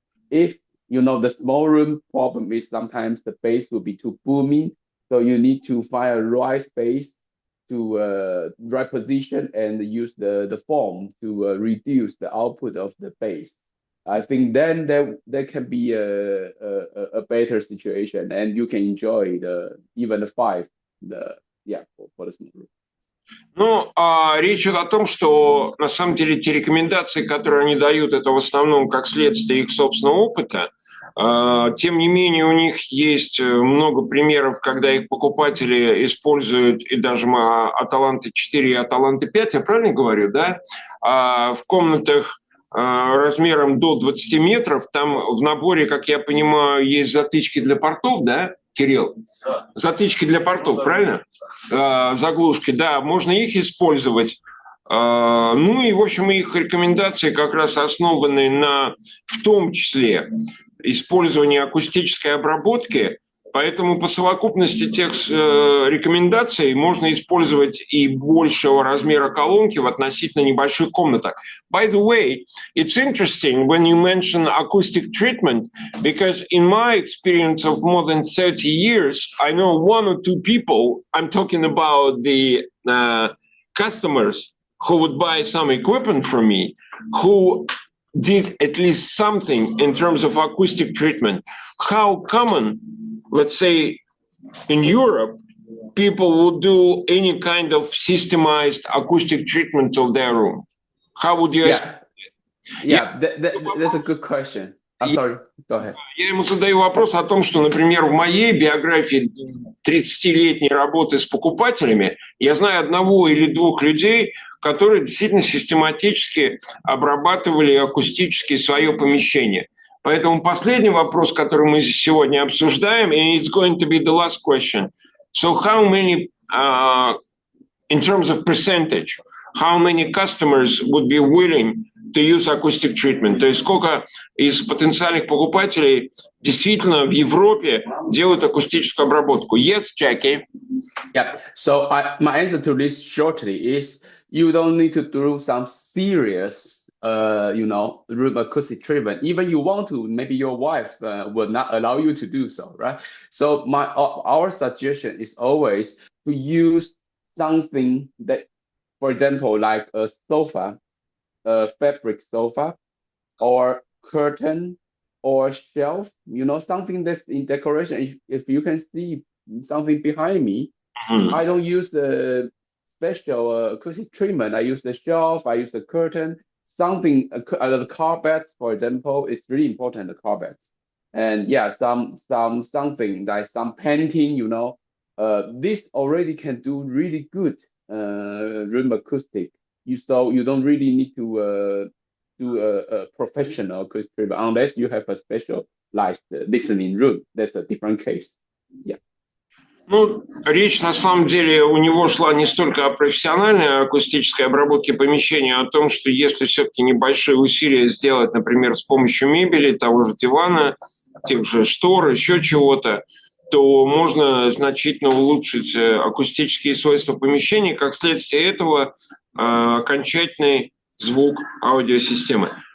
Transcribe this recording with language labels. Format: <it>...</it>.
<en>If you know the small room problem is sometimes the bass will be too booming, so you need to find a right space to right position and use the form to reduce the output of the bass. I think then there can be a better situation, and you can enjoy even the 5 for the small room.</en> <ru>Ну, речь идет о том, что на самом деле те рекомендации, которые они дают, это в основном как следствие их собственного опыта. Тем не менее, у них есть много примеров, когда их покупатели используют и даже Аталанты 4 и Аталанты 5, я правильно говорю, да? В комнатах размером до 20 метров, там в наборе, как я понимаю, есть затычки для портов, да, Кирилл? Затычки для портов, правильно? Заглушки, да, можно их использовать. Ну и, в общем, их рекомендации как раз основаны на, в том числе, использовании акустической обработки, поэтому по совокупности тех рекомендаций можно использовать и большего размера колонки в относительно небольших комнатах.</ru> <en>By the way, it's interesting when you mention acoustic treatment, because in my experience of more than 30 years, I know 1 or 2 people, I'm talking about the customers who would buy some equipment from me, who did at least something in terms of acoustic treatment. How common, let's say, in Europe, people would do any kind of systemized acoustic treatment of their room? How would you... That's a good question. I'm sorry, go ahead.</en> <ru>Я ему задаю вопрос о том, что, например, в моей биографии 30-летней работы с покупателями я знаю 1 или 2 людей, которые действительно систематически обрабатывали акустически свое помещение. Поэтому последний вопрос, который мы сегодня обсуждаем,</ru> <en>and it's going to be the last question. So how many, in terms of percentage, how many customers would be willing to use acoustic treatment?</en> <ru>То есть сколько из потенциальных покупателей действительно в Европе делают акустическую обработку?</ru> <en>Yes, Jacky? Yeah, so my answer to this shortly is you don't need to do some serious room acoustic treatment. Even you want to, maybe your wife will not allow you to do so, right? So our suggestion is always to use something that, for example, like a sofa, a fabric sofa, or curtain, or shelf, something that's in decoration. If you can see something behind me, I don't use the special acoustic treatment. I use the shelf, I use the curtain, something, the carpet, for example, is really important, the carpet. And yeah, something like some painting, this already can do really good room acoustic. You don't really need to do a professional acoustic treatment unless you have a specialized listening room. That's a different case. Yeah.</en> <ru>Ну, речь на самом деле у него шла не столько о профессиональной акустической обработке помещения, а о том, что если все-таки небольшие усилия сделать, например, с помощью мебели, того же дивана, тех же штор, еще чего-то, то можно значительно улучшить акустические свойства помещения, как следствие этого окончательный звук аудиосистемы.</ru>